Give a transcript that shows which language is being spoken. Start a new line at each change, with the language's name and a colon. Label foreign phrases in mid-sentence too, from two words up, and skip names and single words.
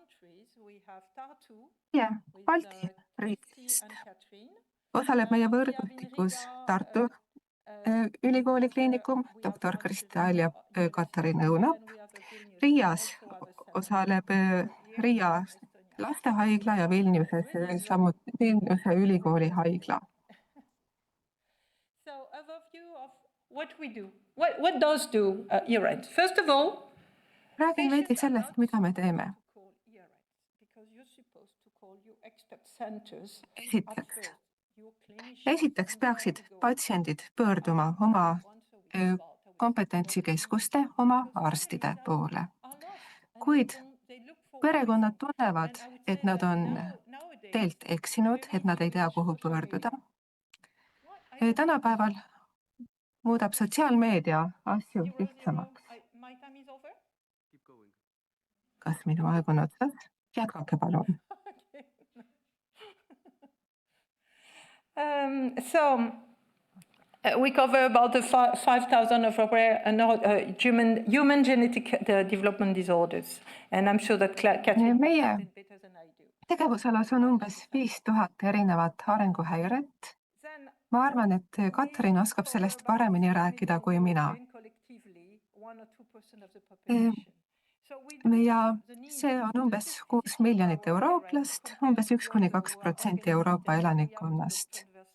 Estonian: Balti riigist osaleb meie võrgustikus Tartu Ülikooli kliinikum, doktor Kristalja Katarin Õunap. Riias osaleb Riia lastehaigla ja Vilniuse ülikooli haigla.
English: So, overview of what we do. What does do ERENT? First of all,
Estonian: räägin veidi sellest, mida me teeme. Esiteks peaksid patsiendid pöörduma oma kompetentsikeskuste, oma arstide poole. Kuid perekonnad tunnevad, et nad on teelt eksinud, et nad ei tea, kuhu pöörduda. Tänapäeval muudab sotsiaalmeedia asju lihtsamaks. Kas minu aeg on otsas? Jätkake palun.
English: We cover about 5,000 of rare human genetic development disorders, and I'm sure that Katrin
Estonian: meie tegevusalas on umbes 5000 erinevat arenguhäiret. ma arvan, et Katrin oskab sellest paremini rääkida kui mina. Ja see on umbes 6 miljonit eurooplast, umbes 1–2% Euroopa elanikkonnast.